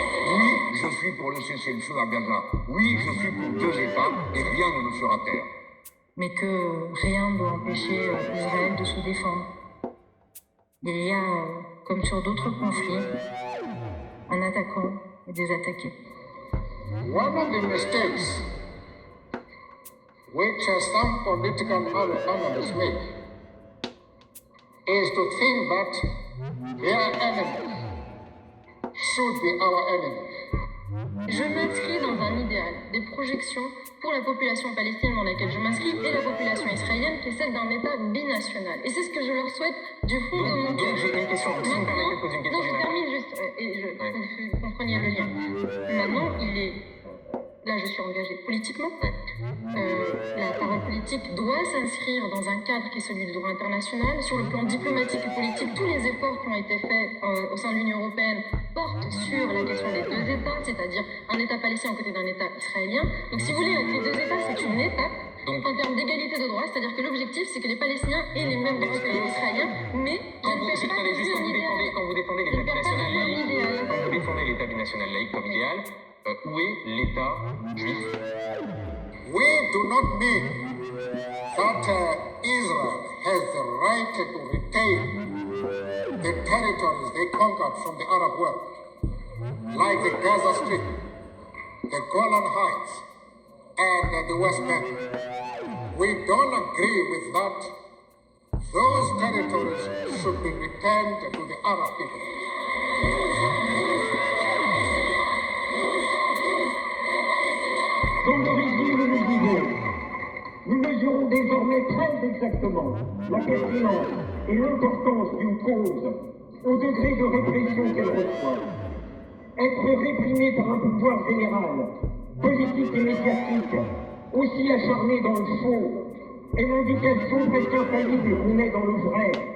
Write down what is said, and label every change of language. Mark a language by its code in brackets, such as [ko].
[fr] Oui, je suis pour le cessez-le-feu à Gaza. Oui, je suis pour deux États et rien ne nous fera taire. Mais que rien ne doit empêcher Israël de se défendre. Il y a, comme sur d'autres conflits, un attaquant et des attaqués. [en] One of the mistakes which some political analysts make is to think that their enemies should be our enemies. [fr] Je m'inscris dans un idéal, des projections pour la population palestinienne dans laquelle je m'inscris et la population israélienne qui est celle d'un État binational. Et c'est ce que je leur souhaite du fond de mon cœur. Donc j'ai une question. Si vous permettez de poser une question. Non, je termine juste, vous compreniez le lien. Maintenant, là je suis engagée politiquement. La parole politique doit s'inscrire dans un cadre qui est celui du droit international. Sur le plan diplomatique et politique, tous les efforts qui ont été faits au sein de l'Union européenne portent sur la question des deux États, c'est-à-dire un État palestinien à côté d'un État israélien. Donc si vous voulez, les deux États, c'est une étape en termes d'égalité de droits, c'est-à-dire que l'objectif, c'est que les Palestiniens aient les mêmes droits que les Israéliens, mais Quand vous défendez l'État binational laïque, quand vous défendez l'État binational laïque comme idéal, où est l'État juif? [en] We do not mean that Israel has the right to retain the territories they conquered from the Arab world, like the Gaza Strip, the Golan Heights, and the West Bank. We don't agree with that. Those territories should be returned to the Arab people. [fr] Comme d'origine, nous mesurons désormais très exactement la pertinence et l'importance d'une cause au degré de répression qu'elle reçoit. Être réprimé par un pouvoir général, politique et médiatique, aussi acharné dans le faux, est l'indication presque infaillible qu'on est dans le vrai.